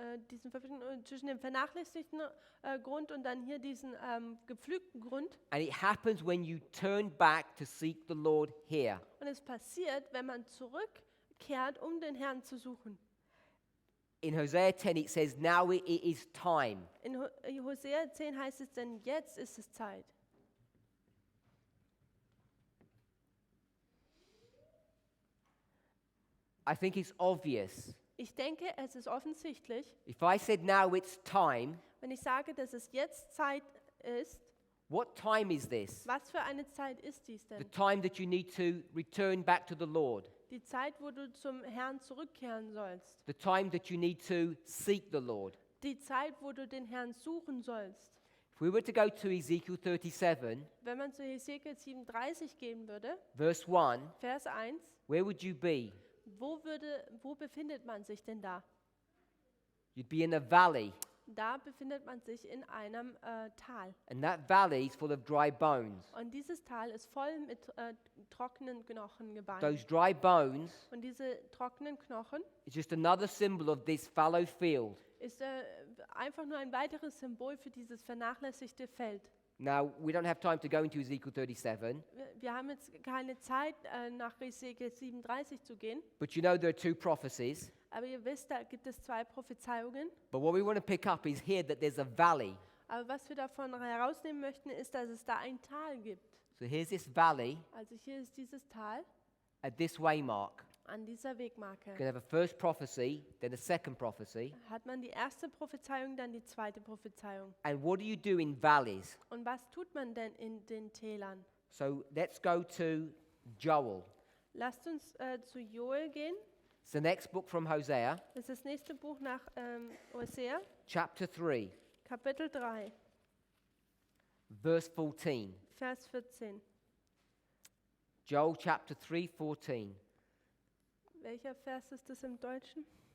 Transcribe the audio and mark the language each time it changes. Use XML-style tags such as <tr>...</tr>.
<de>diesen Verbindung zwischen dem vernachlässigten Grund und dann hier diesen gepflügten Grund.</de> <en>And it happens when you turn back to seek the Lord here.</en> <de>Und es passiert, wenn man zurückkehrt, um den Herrn zu suchen.</de> <en>In Hosea 10 it says, now it is time.</en> <de>In Hosea 10 heißt es, denn jetzt ist es Zeit.</de> <en>I think it's obvious.</en> <de>Ich denke, es ist offensichtlich,</de> <en>If I said now it's time,</en> <de>wenn ich sage, dass es jetzt Zeit ist,</de> <en>what time is this?</en> <de>was für eine Zeit ist dies</de> <en>The</en> <de>denn?</de> <en>time that you need to return back to the Lord.</en> <de>Die Zeit, wo du zum Herrn zurückkehren sollst.</de> <en>The time that you need to seek the Lord.</en> <de>Die Zeit, wo du den Herrn suchen sollst.</de> <en>If we were to go to Ezekiel 37,</en> <de>Wenn man zu Hesekiel 37 gehen würde,</de> <en>verse 1,</en> <de>Vers 1,</de> <en>where would you be?</en> <de>wo befindet man sich denn da?</de> <en>You'd be in a valley,</en> <de>Da befindet man sich in einem Tal.</de> <en>and that valley is full of dry bones.</en> <de>Und dieses Tal ist voll mit trockenen Knochen gebannt.</de> <en>Those dry bones</en> <de>Und diese trockenen Knochen</de> <en>is just another symbol of this fallow field.</en> <de>ist einfach nur ein weiteres Symbol für dieses vernachlässigte Feld.</de> <en>Now, we don't have time to go into Ezekiel 37,</en> <de>Wir haben jetzt keine Zeit, nach Hesekiel 37 zu gehen,</de> <en>but you know there are two prophecies.</en> <de>aber ihr wisst, da gibt es 2 Prophezeiungen.</de> <en>But what we want to pick up is here that there's a valley.</en> <de>Aber was wir davon herausnehmen möchten, ist, dass es da ein Tal gibt.</de> <en>So here's this valley</en> <de>Also hier ist dieses Tal</de> <en>at this waymark.</en> <de>an dieser Wegmarke.</de> <en>You're going to have a first prophecy, then a second prophecy.</en> <de>Hat man die erste Prophezeiung, dann die zweite Prophezeiung.</de> <en>And what do you do in valleys?</en> <de>Und was tut man denn in den Tälern?</de> <en>So let's go to Joel.</en> <de>Lasst uns zu Joel gehen.</de> <en>It's the next book from Hosea,</en> <de>Das ist das nächste Buch nach Hosea,</de> <en>chapter 3,</en> <de>Kapitel 3,</de> <en>verse 14.</en> <de>Vers 14.</de> <en>Joel chapter 3, 14.</en> <de>Welcher Vers ist das im Deutschen?</de>